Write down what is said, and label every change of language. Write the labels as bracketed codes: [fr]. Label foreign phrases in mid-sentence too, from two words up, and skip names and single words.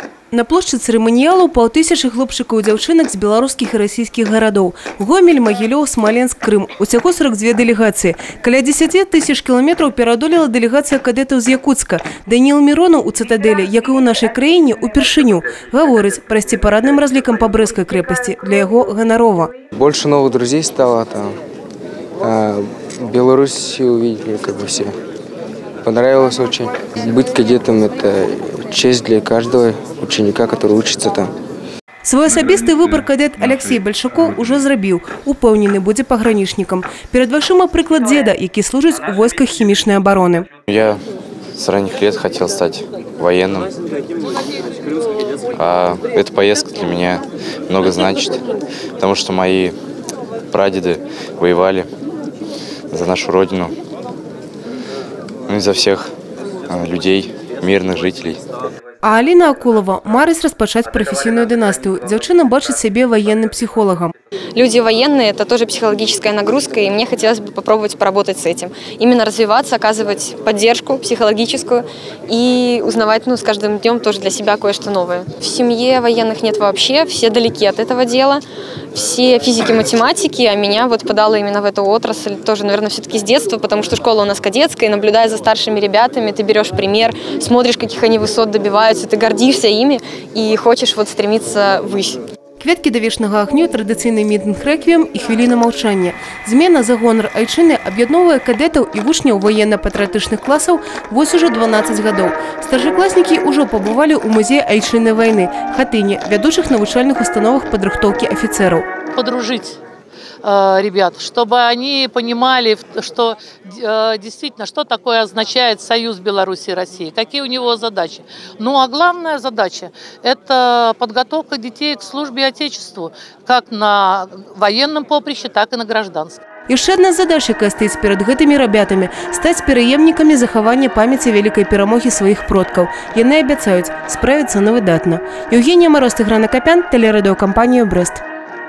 [be] На площі церемоніалу паўтысячы хлопчыкаў і дзяўчынак з беларускіх і расійскіх гарадоў. Гомель, Магілёў, Смоленск, Крым. Усяго 42 дэлегацыі. Каля 10 тысяч кіламетраў пераадолела дэлегацыя кадэтаў з Якутска. Даніл Миронов у цытадэлі, як і ў нашай краіне, упершыню. Гаворыць, прайсці парадным разлікам па Брэсцкай крэпасці для яго ганарова. [ru] Больше новых друзей стало там. Беларусь увидели как бы все. Понравилось очень. Быть кадетом – это честь для каждого ученика, который учится там. [be] Свой асабісты выбор кадет Алексей Большаков уже зрабіў. Упэўнены будзе пагранічнікам. Перед вачыма прыклад деда, які служыць у войсках хімічнай обороны. [ru] Я с ранних лет хотел стать военным. Эта поездка для меня много значит, потому что мои прадеды воевали за нашу родину, и за всех людей, мирных жителей. [be] А Алина Акулова марыць распачаць прафесійную дынастыю. Дзяўчына бачыць сябе [ru] военным психологом. Люди военные – это тоже психологическая нагрузка, и мне хотелось бы попробовать поработать с этим. Именно развиваться, оказывать поддержку психологическую и узнавать, с каждым днем тоже для себя кое-что новое. В семье военных нет вообще, все далеки от этого дела, все физики, математики, а меня вот подало именно в эту отрасль тоже, наверное, все-таки с детства, потому что школа у нас кадетская, и наблюдая за старшими ребятами, ты берешь пример, смотришь, каких они высот добиваются, ты гордишься ими и хочешь вот стремиться ввысь. [be] Кветкі да вечнага агню, традыцыйны мітынг рэквіем і хвіліна маўчання. Змена за гонар айчыны аб'ядноўвае кадэтаў і вучняў военно-патрыятычных класаў вось ужо 12 гадоў. Старшакласнікі ўжо пабывалі ў музеі айчыннай вайны, хатыне, вядучых навучальных установах падрыхтоўкі афіцераў. [ru] Подружить ребят, чтобы они понимали, что действительно, что такое означает союз Беларуси и России, какие у него задачи. Ну а главная задача – это подготовка детей к службе Отечеству, как на военном поприще, так и на гражданском. [be] Яшчэ адна задача, якая стаіць перад гэтымі рабятамі – стаць пераемнікамі захавання памяці вялікай перамогі сваіх продкаў. Яны абяцаюць справіцца на выдатна. Евгения Мороз, Тыгран Акопян, телерадиокомпания «Брест».